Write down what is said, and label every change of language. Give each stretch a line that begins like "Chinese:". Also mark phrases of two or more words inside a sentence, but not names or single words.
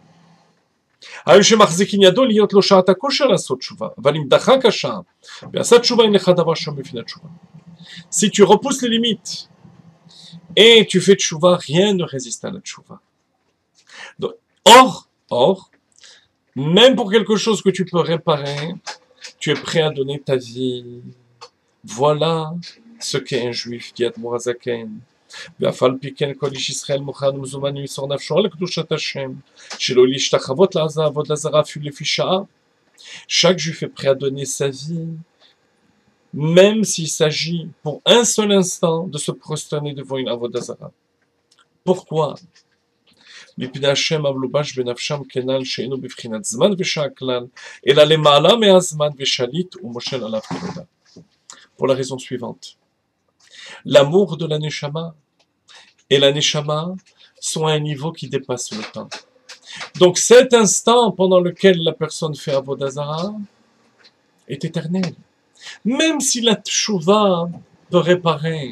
French: Si tu repousses les limites et tu fais tchouva, rien ne résiste à la tchouva. Donc, or, même pour quelque chose que tu peux réparer, tu es prêt à donner ta vie. Voilà ce qu'est un juif, dit Admor HaZaken.
Hebrew: ואף על פי כן כל איש ישראל מוכן ומזומן למסור נפשו על קדושת השם, שלא להשתחוות לעבוד לזרה אפילו לפי שעה.
French: Chaque juif est prêt à donner sa vie, même s'il s'agit pour un seul instant de se prosterner devant une
Hebrew: עבודה זרה.
French: Pourquoi?
Hebrew: מפני השם המלובש בנפשם כנ"ל שאינו בבחינת זמן ושעה כלל, אלא למעלה מהזמן ושליט ומושל עליו כנודע.
French: Pour la raison suivante. L'amour de la Neshama et la Neshama sont à un niveau qui dépasse le temps. Donc cet instant pendant lequel la personne fait
Hebrew: עבודה זרה
French: est éternel. Même si la Teshuvah peut réparer.